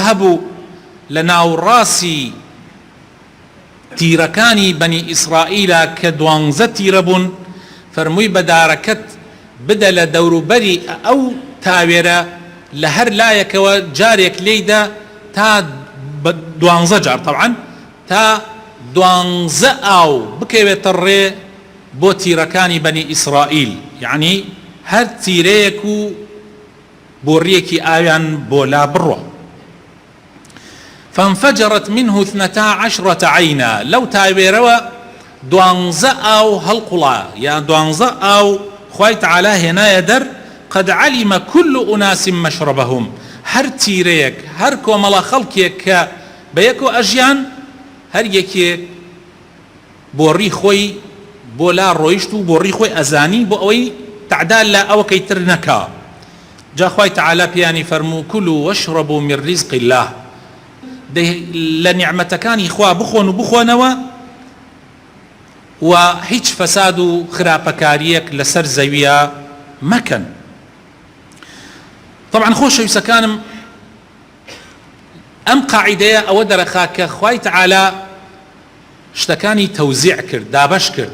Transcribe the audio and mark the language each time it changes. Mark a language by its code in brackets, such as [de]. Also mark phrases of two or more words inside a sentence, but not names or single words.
[ckb] هەبوو لە ناوڕاستی تیرەکانی بەنی ئیسرائیلە کە 12 تیرە بوون، فەرمووی بە دارەکەت بدە لە دەوروبەری ئەو تاوێرە لە هەر لایەکەوە جارێک لێیدا تا 12 جار، طبعا تا 12 ئاو بکەوێتە ڕێ بۆ تیرەکانی بەنی ئیسرائیل، یعنی هەر تیرەیەک و بۆڕیەکی ئاویان بۆ لا بڕۆ. [ar] فانفجرت منه 12 عينا، [ckb] لو تاوێرەوە 12 ئاو هەڵقوڵا، یان 12 ئاو خوای تعالی هێنایە دەر. [ar] قد علم كل أناس مشربهم، [ckb] هەر تیرەیەک هەر کۆمەڵە خەڵکێک کە بە یەک و ئەژیان هەر یەکێک بۆڕی خۆی بۆ لا ڕۆیشت و بۆڕی خۆی ئەزانی بۆ ئەوەی تعدال لە ئەوەکەی تر نەکا. جا خوای تعالی پیانی فەرموو [ar] كلوا واشربوا من رزق الله، [ckb] لە نیعمەتەکانی خوا بخۆن و بخۆنەوە و هیچ فەساد و خراپەکاریەک لەسەر زەویە مەکەن. طبعا خۆشەویستەکانم، ئەم قاعیدەیە ئەوە دەرەخا کە خوای تعالی شتەکانی تەوزیع کرد، دابەش کرد.